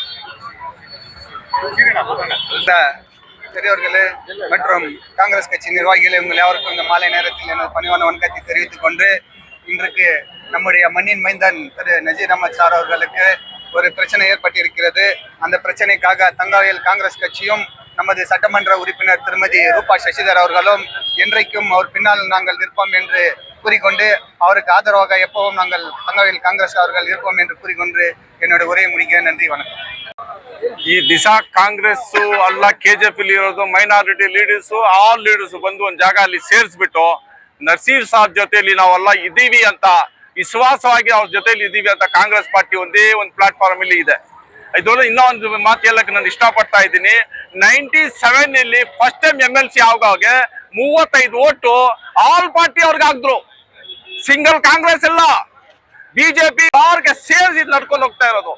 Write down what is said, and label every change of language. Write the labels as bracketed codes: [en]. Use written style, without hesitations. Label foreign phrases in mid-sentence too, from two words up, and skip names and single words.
[ta] பெரியவர்களே மற்றும் காங்கிரஸ் கட்சி நிர்வாகிகளே, உங்கள் யாருக்கும் இந்த மாலை நேரத்தில் எனது பணிவான வணக்கத்தை தெரிவித்துக் கொண்டு, இன்றைக்கு நம்முடைய மண்ணின் மைந்தன் திரு நசீர் அஹமத் சார் அவர்களுக்கு ஒரு பிரச்சனை ஏற்பட்டிருக்கிறது. அந்த பிரச்சனைக்காக தங்காயில் காங்கிரஸ் கட்சியும் நமது சட்டமன்ற உறுப்பினர் திருமதி ரூபா சசிதர் அவர்களும் என்றைக்கும் அவர் பின்னால் நாங்கள் நிற்போம் என்று கூறிக்கொண்டு, அவருக்கு ஆதரவாக எப்பவும் நாங்கள் தங்காயில் காங்கிரஸ் அவர்கள் இருப்போம் என்று கூறிக்கொண்டு என்னோட உரையை முடிக்கிறேன். நன்றி, வணக்கம். [kn] ಈ ದಿಸ ಕಾಂಗ್ರೆಸ್ ಅಲ್ಲ KJP ಇರೋದು [en] minority leaders all leaders [kn] ಬಂದು ಒಂದು ಜಾಗ ಅಲ್ಲಿ ಸೇರಿಸ್ಬಿಟ್ಟು ನಸೀರ್ ಸಾಬ್ ಜೊತೆಲಿ ನಾವೆಲ್ಲ ಇದೀವಿ ಅಂತ ವಿಶ್ವಾಸವಾಗಿ ಅವ್ರ ಜೊತೆಲಿ ಇದೀವಿ ಅಂತ ಕಾಂಗ್ರೆಸ್ ಪಾರ್ಟಿ ಒಂದೇ ಒಂದು ಪ್ಲಾಟ್ಫಾರ್ಮ್ ಇಲ್ಲಿ ಇದೆ. ಇದೊಂದು ಇನ್ನೂ ಒಂದು ಮಾತು ಹೇಳಕ್ಕೆ ನಾನು ಇಷ್ಟಪಡ್ತಾ ಇದ್ದೀನಿ. 97 [en] first time [kn] MLC ಆವಾಗ 35 ಓಟು [en] all party [kn] ಅವ್ರಿಗೆ ಹಾಕಿದ್ರು, ಸಿಂಗಲ್ ಕಾಂಗ್ರೆಸ್ ಎಲ್ಲ ಬಿಜೆಪಿ ಅವ್ರಿಗೆ ಸೇರಿಸಿ ನಡ್ಕೊಂಡು ಹೋಗ್ತಾ ಇರೋದು.